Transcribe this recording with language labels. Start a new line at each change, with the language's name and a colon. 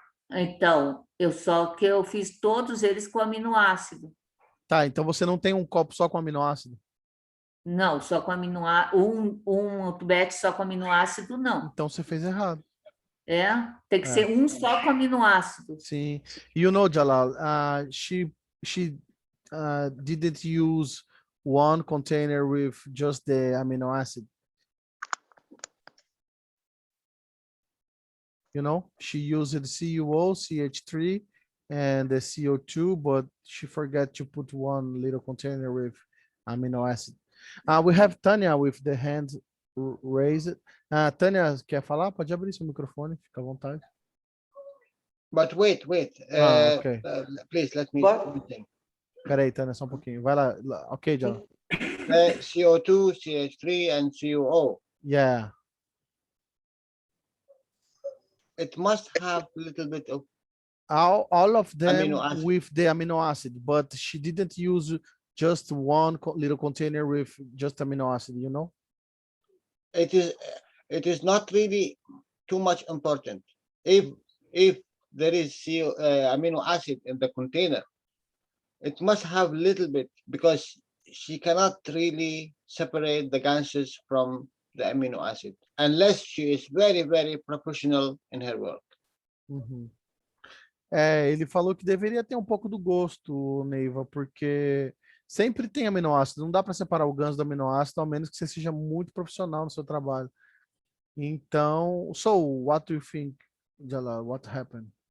Portuguese: Então, eu fiz todos eles com aminoácido. Tá, então você não tem um copo só com aminoácido? Não, só com aminoácido. Um tubete só com aminoácido, não. Então você fez errado. Tem que ser um só com aminoácido. Sim.
English: You know, Jalal, she didn't use one container with just the amino acid. You know, she used CuO, CH3, and the CO2, but she forgot to put one little container with amino acid. We have Tanya with the hand raised.
Portuguese: Tanya, quer falar? Pode abrir seu microfone, fica à vontade.
English: But wait. Okay. Please let me think.
Portuguese: Peraí, Tânia, só um pouquinho. Vai lá. Ok, John.
English: CO2, CH3, and CuO. Yeah. It must have a little bit of All of them amino acid. with the amino acid, but she didn't use just one little container with just amino acid, you know? It is not really too much important. If there is amino acid in the container, it must have little bit, because she cannot really separate the gases from the amino acid unless she is very, very professional in her work. Uhum.
Portuguese: Ele falou que deveria ter um pouco do gosto, Neiva, porque sempre tem aminoácido. Não dá para separar o ganso do aminoácido, ao menos que você seja muito profissional no seu trabalho. Então,
English: so what do you think, Jalal? What happened?